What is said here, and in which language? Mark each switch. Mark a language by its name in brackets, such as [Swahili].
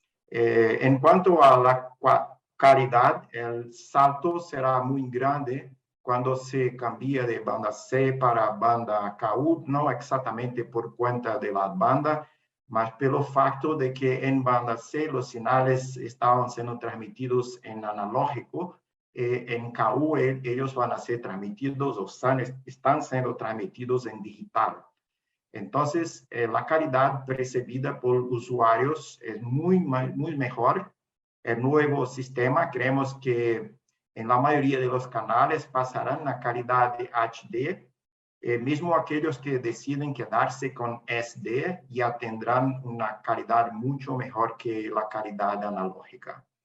[Spanish] En cuanto a la calidad, el salto será muy grande [Portuguese] quando [Spanish] se cambia [Portuguese] de banda C para banda KU, não exatamente por conta da banda, mas pelo fato de que em banda C os sinais estavam sendo transmitidos em analógico, e em KU eles vão ser transmitidos, ou estão sendo transmitidos em digital. Então, a qualidade percebida por usuários é muito melhor. [Spanish] El nuevo sistema, creemos que en la mayoría de los canales pasarán a calidad de HD, mismo aquellos que deciden quedarse con SD ya tendrán una calidad mucho mejor que la calidad analógica.